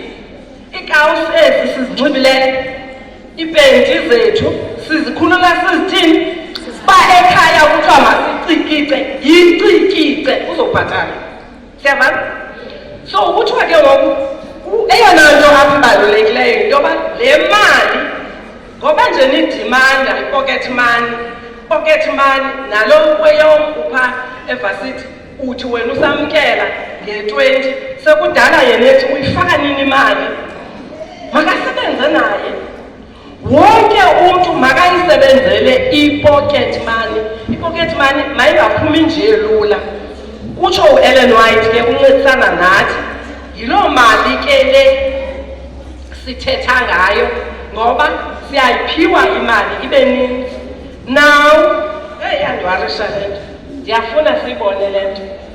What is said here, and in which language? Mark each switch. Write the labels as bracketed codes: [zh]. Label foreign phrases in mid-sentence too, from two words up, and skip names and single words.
[xh] Iikawusi ezi sizinxibileyo, iipenti zethu sizikhulula sizithini? Ba ekhaya kuthiwa masicikice, yicikice uzobhatala. Siyavana? So kuthiwa ke ngoku eyona nto apha ibalulekileyo into yoba le mali ngoba nje nidimanda i- [en] pocket money, pocket money [xh] nalo kweyom upha evasithi uthi wena usamkela nge-20 sekudala yena ethi uyifaka nini imali makasebenze naye. Wonke umntu makayisebenzele i- [en] pocket money. [xh] I- [en] pocket money [xh] mayingaphumi nje lula. Utsho u-Ellen White ke uncedisana nathi yiloo mali ke le sithetha ngayo ngoba siyayiphiwa imali ibe ninzi. Now yandiwarisha le nto, ndiyafuna siyibone le nto.